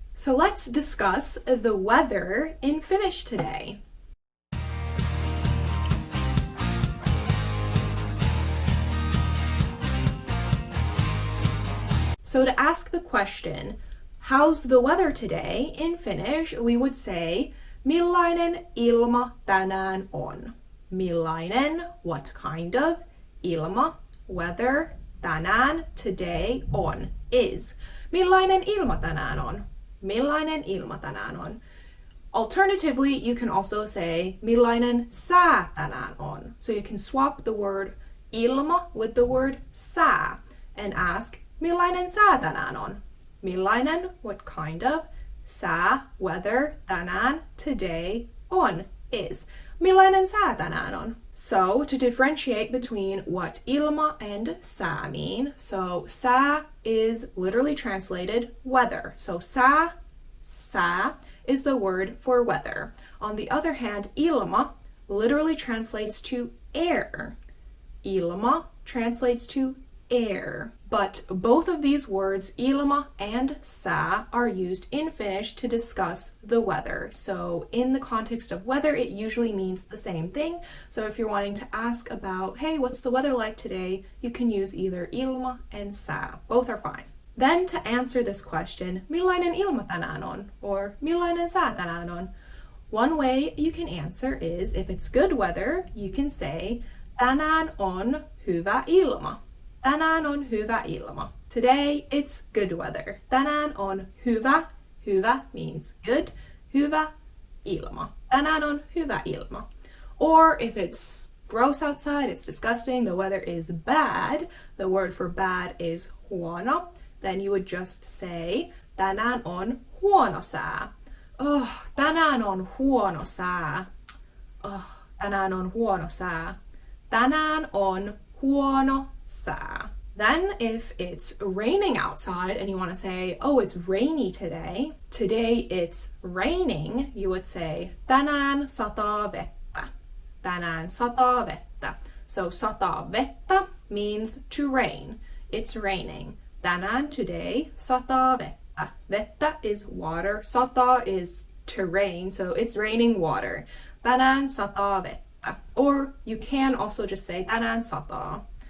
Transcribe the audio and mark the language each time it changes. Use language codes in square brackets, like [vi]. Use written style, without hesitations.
[en] So let's discuss the weather in Finnish today. So to ask the question, how's the weather today? In Finnish, we would say, [fi] Minkälainen ilma tänään on? [en] Minkälainen, what kind of, ilma, weather, tänään, today, on, is. [fi] Minkälainen ilma tänään on? Minkälainen ilma tänään on? [en] Alternatively, you can also say, [fi] Minkälainen sää tänään on? [en] So you can swap the word ilma with the word sää and ask, [fi] Minkälainen sää tänään on? [en] Minkälainen, what kind of, sää, weather, tänään, today, on, is. [fi] Minkälainen sää tänään on? [en] So, to differentiate between what ilma and sää mean, so sää is literally translated weather. So sää is the word for weather. On the other hand, ilma literally translates to air. Ilma translates to air. But both of these words, ilma and sää, are used in Finnish to discuss the weather. So in the context of weather, it usually means the same thing. So if you're wanting to ask about, hey, what's the weather like today? You can use either ilma and sää. Both are fine. Then to answer this question, [fi] Minkälainen ilma tänään on? Or Minkälainen sää tänään on? [en] One way you can answer is, if it's good weather, you can say, [fi] tänään on hyvä ilma. Tänään on hyvä ilma. [en] Today it's good weather. [fi] Tänään on hyvä. Hyvä [en] means good. [fi] Hyvä ilma. Tänään on hyvä ilma. [en] Or if it's gross outside, it's disgusting, the weather is bad, the word for bad is huono, then you would just say, [fi] tänään on huono sää. Oh, tänään on huono sää. Oh, tänään on huono sää. Tänään on huono sää. [en] Then if it's raining outside and you want to say, oh, it's rainy today. Today it's raining, you would say, [fi] tänään sataa vettä. Tänään sataa vettä. [en] So sataa vettä means to rain. It's raining. [fi] Tänään, today, sataa vettä. [en] Vettä is water. Sataa is to rain, so it's raining water. [fi] Tänään sataa vettä. [en] Or you can also just say, [fi] tänään sataa.